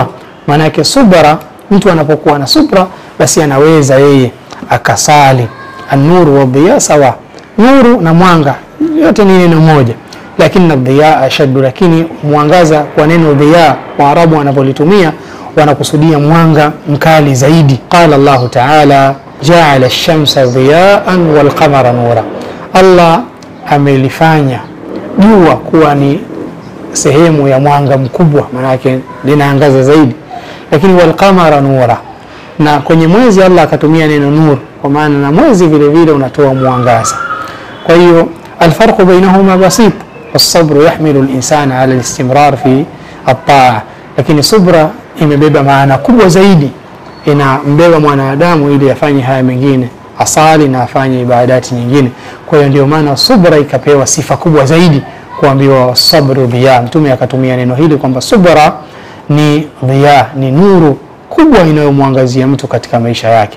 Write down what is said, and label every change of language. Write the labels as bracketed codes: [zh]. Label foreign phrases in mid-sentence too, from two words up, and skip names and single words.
[sw] Maana yake subra, mtu anapokuwa na subra basi anaweza yeye akasali. [ar] النور والضياء [sw] sawa, nuru na mwanga yote ni neno moja, lakini [ar] الضياء أشد, [sw] lakini mwangaza kwa neno dhiya Waarabu wanapolitumia wanakusudia mwanga mkali zaidi. [ar] قال الله تعالى جعل الشمس ضياء والقمر نورا, [sw] Allah amelifanya jua kuwa ni sehemu ya mwanga mkubwa, maana yake linaangaza zaidi. Lakini [ar] والقمر نورا, [sw] na kwenye mwezi Allah akatumia neno nur, kwa maana na mwezi vile vile unatoa mwangaza. Kwa hiyo [ar] الفرق بينهما بسيط، والصبر يحمل الإنسان على الاستمرار في الطاعة, [sw] lakini subra imebeba maana kubwa zaidi, inambeba mwanadamu ili afanye haya mengine, asali na afanye ibadati nyingine. Kwa hiyo ndio maana subra ikapewa sifa kubwa zaidi, kuambiwa [ar] صبر ضياء. [sw] Mtume akatumia neno hili kwamba subra ni dhiya, ni nuru kubwa inayomwangazia mtu katika maisha yake.